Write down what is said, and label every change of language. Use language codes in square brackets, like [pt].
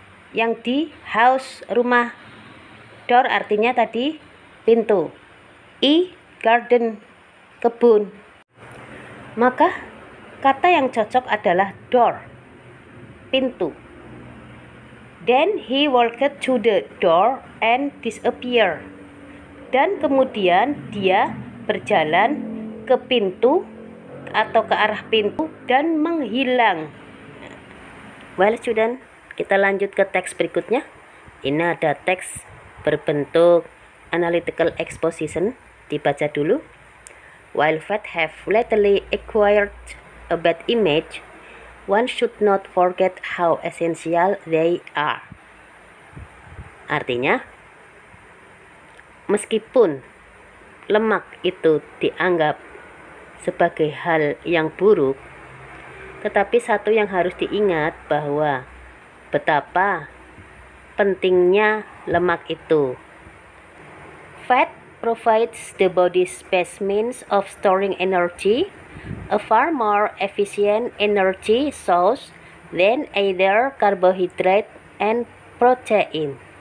[id] Yang D, house, rumah. Door artinya tadi pintu. E, garden, kebun. Maka kata yang cocok adalah door, pintu. [en] Then he walked to the door and disappeared. [id] Dan kemudian dia berjalan ke pintu atau ke arah pintu dan menghilang. [en] Well student, [id] kita lanjut ke teks berikutnya. Ini ada teks berbentuk [en] analytical exposition. [id] Dibaca dulu. [en] While facts have lately acquired a bad image, one should not forget how essential they are. [id] Artinya, meskipun lemak itu dianggap sebagai hal yang buruk, tetapi satu yang harus diingat bahwa betapa pentingnya lemak itu. [en] Fat provides the body's best means of storing energy, a far more efficient energy source than either carbohydrate and protein.